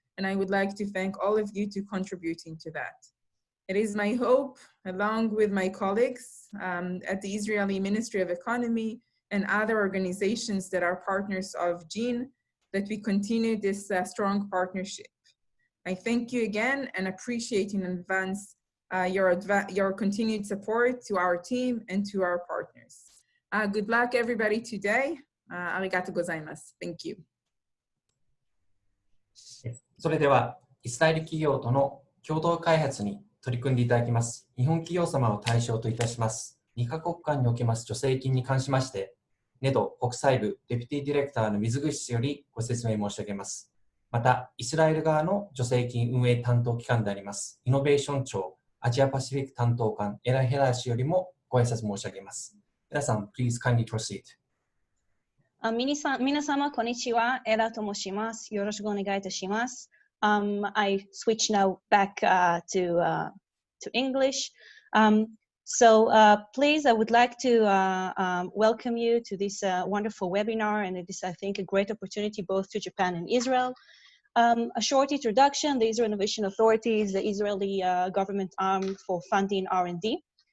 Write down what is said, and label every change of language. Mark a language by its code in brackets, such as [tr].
[en] And I would like to thank all of you to contributing to that. It is my hope, along with my colleagues at the Israeli Ministry of Economy and other organizations that are partners of GENE, that we continue this strong partnership. I thank you again and appreciate in advance your continued support to our team and to our partners. Good luck, everybody, today. [ja] Arigatou gozaimasu. [en] Thank you. [ja] それでは、イスラエル企業との共同開発に取り組んでいただきます、日本企業様を対象といたします、2カ国間におけます助成金に関しまして、NEDO 国際部デピティディレクターの水口氏よりご説明申し上げます。また、イスラエル側の助成金運営担当機関であります、イノベーション庁アジアパシフィック担当官エラヘラ氏よりもご挨拶申し上げます。皆さん、 [en] please kindly proceed. [ja] 皆様、こんにちは。エラと申します。よろしくお願いいたします。 [en] I switch now back to English. Please, I would like to welcome you to this wonderful webinar, and it is, I think, a great opportunity both to Japan and Israel. A short introduction: the Israel Innovation Authority is the Israeli government arm for funding R&D.